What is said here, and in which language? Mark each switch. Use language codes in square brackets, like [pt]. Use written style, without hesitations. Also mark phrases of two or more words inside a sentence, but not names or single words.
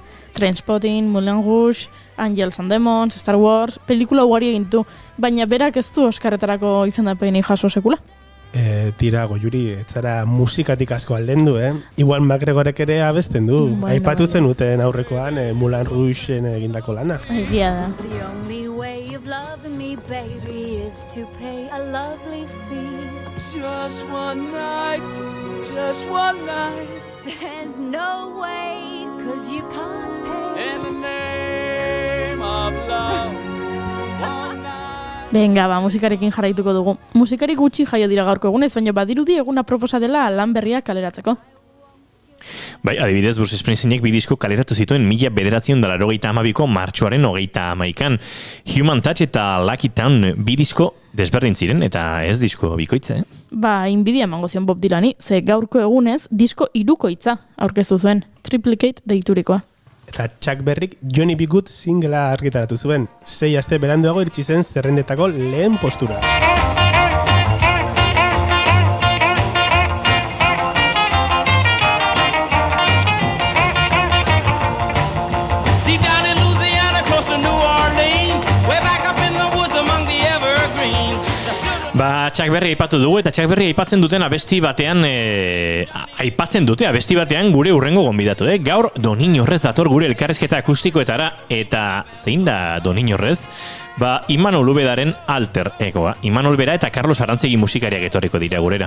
[eu] Trainspotting, Moulin Rouge, Angels and Demons, Star Wars, pelikula ugari egin du, baina berak ez du Oscarretarako izendapenik jaso sekula. Tira, Goiuri, etzara musikatik asko aldendu, Ewan McGregorek ere abesten du. Aipatu zenuten aurrekoan Moulin Rouge egindako lana. Egia da. [en] The only way of loving me, baby, is to pay a lovely fee. Just one night. There's no way, 'cause you can't pay. In the name of love. One night. [eu] Venga, musikarekin jarraituko dugu. Musikari gutxi jaio dira gaurko egunez, baina badirudi eguna proposa dela lan berriak kaleratzeko. Bai, adibidez, Bruce Springsteenek bi disko kaleratu zituen 1982ko martxoaren 31. Human Touch eta Lucky Town bi disko desberdin ziren, eta ez disko bikoitza, Inbidia emango zion Bob Dylani, ze gaurko egunez disko hirukoitza aurkeztu zuen, Triplicate deiturikoa. Eta Chuck Berryk Johnny B. Good singlea argitaratu zuen. 6 aste beranduago iritsi zen zerrendetako lehen postura. [en] Deep down in Louisiana, close to New Orleans, way back up in the woods among the evergreens. [eu] Chuck Berry aipatu dugu, eta Chuck Berry aipatzen duten abesti batean, gure urrengo gonbidatu, Gaur Doniño Rez dator gure elkarrizketa akustikoetara, eta zein da Doniño Rez? Imanol Ubedaren alter egoa. Imanol Bera eta Carlos Arantzegi musikariak etorriko dira gurera.